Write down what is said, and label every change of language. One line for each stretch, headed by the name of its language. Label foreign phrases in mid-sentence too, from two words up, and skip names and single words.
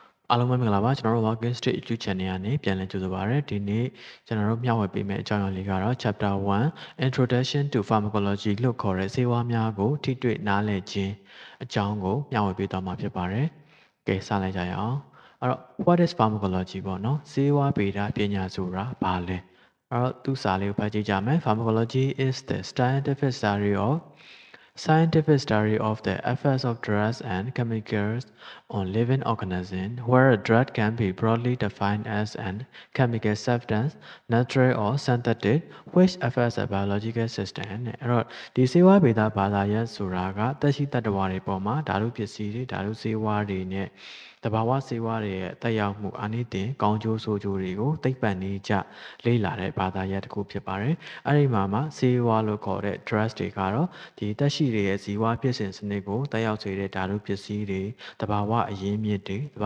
Burmese: အားလုံးပဲမင်္ဂလာပါကျွန်တော်တို့ Walking Street YouTube Channel ကနေပြန်လည်ကြိုဆိုပါရစေဒီနေ့ကျွန်တော်တို့မျှဝေပေးမယ့်အကြောင်းအရာလေးကတော့
English: Chapter 1 Introduction to Pharmacology
Burmese: လို့ခေါ်တဲ့ဆေးဝါးများကိုထိတွေ့နားလည်ခြင်းအကြောင်းကိုမျှဝေပေးသွားမှာဖြစ်ပါတယ်။ကဲစလိုက်ကြရအောင်။အဲ့တော့
English: What is Pharmacology
Burmese: ပေါ့နော်ဆေးဝါးဗေဒပညာဆိုတာဘာလဲ။အဲ့တော့သူစာလေးကိုဖတ်ကြည့်ကြမယ်။
English: Pharmacology is the scientific study of the effects of drugs and chemicals on living organisms, where a drug can be broadly defined as an chemical substance, natural or synthetic, which affects a biological system.
Burmese: အဲ့တော့ဒီဆေးဝါးဗေဒဘာသာရပ်ဆိုတာကသက်ရှိတတ္တဝါတွေပေါ်မှာဓာတုပစ္စည်းတွေဓာတုဆေးဝါးတွေနဲ့တဘာဝဆေးဝါးတွေရဲ့တက်ရောက်မှုအာနိသင်ကောင်းကျိုးဆိုးကျိုးတွေကိုသိပ္ပံနည်းကျလေ့လာတဲ့ဘာသာရပ်တစ်ခုဖြစ်ပါတယ် ။အဲ့ဒီမှာဆေးဝါးလို့ခေါ်တဲ့ drugs တွေကတော့ဒီသက်ရှိတွေရဲ့ဇီဝဖြစ်စဉ်စနစ်ကိုတက်ရောက်စေတဲ့ဓာတုပစ္စည်းတွေတဘာဝအရင်းမြစ်တွေတ